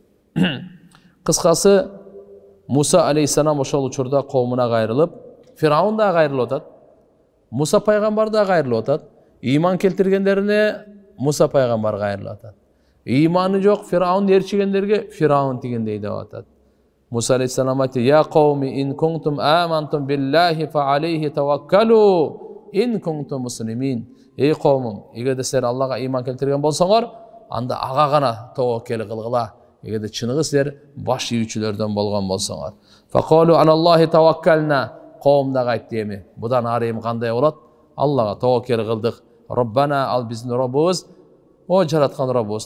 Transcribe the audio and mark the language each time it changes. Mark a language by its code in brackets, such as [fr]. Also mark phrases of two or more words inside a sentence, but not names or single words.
[ky] Кыскасы Муса алейхиссалам ошол учурда коомуна кайрылып, Фиръаун да кайрылып атат. Муса пайгамбар да кайрылып атат. Иман келтиргендерине Муса пайгамбар кайрылып атат. Иманы жок Фиръаун ээрчигендерге Фиръаун тигендей деп атат. Муса алейхиссалам айтты: [ar] "يا قوم إن كنتم آمنتم بالله فعليه توكلوا إن كنتم مسلمين." [ky] Эй коомум, эгерде силер Аллага иман келтирген болсоңор, анда ага гана таваккал кылгыла. Эгерде чыныгы силер баш ийүүчүлөрдөн болгон болсоңор. [ar] فقالوا على الله توكلنا. [ky] Коом да айтты эми, будан ары эми кандай болот? Аллага таваккал кылдык. Роббана, ал биздин Роббубуз, о жараткан Роббубуз.